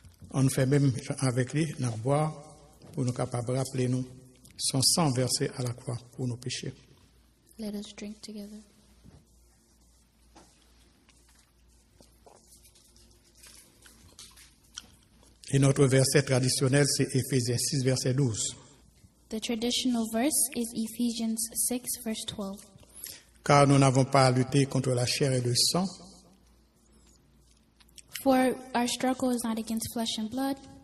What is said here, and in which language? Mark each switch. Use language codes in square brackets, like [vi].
[fr] On fait même avec lui, nous boire, pour nous capables de rappeler nous son sang versé à la croix pour nos péchés. [en] Let us drink together. [fr] Et notre verset traditionnel, c'est Éphésiens 6, verset 12. [en] The traditional verse is Ephesians 6, verse 12. [fr] Car nous n'avons pas à lutter contre la chair et le sang, [en] For our struggle is not against flesh and blood,